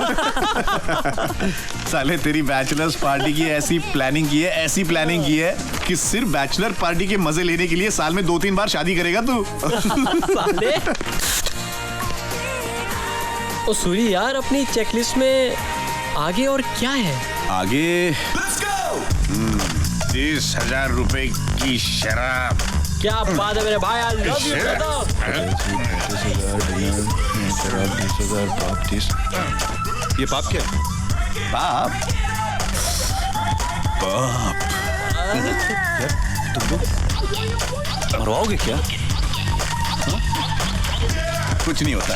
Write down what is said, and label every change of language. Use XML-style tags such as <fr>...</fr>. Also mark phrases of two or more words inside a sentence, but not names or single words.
<hi>साले तेरी</hi> <en>bachelors party</en> <hi>की ऐसी प्लानिंग की है कि सिर्फ</hi> <en>bachelor party</en> <hi>के मजे लेने के लिए साल में 2-3 बार शादी करेगा तू। साले ओ सूरी यार, अपनी चेकलिस्ट में आगे और क्या है? आगे 30,000 रुपए की शराब। क्या बात है मेरे भाई,</hi> <en>I love you brother।</en> <hi>ये पाप क्या है? बाप मरवाओगे क्या? कुछ नहीं होता।</hi>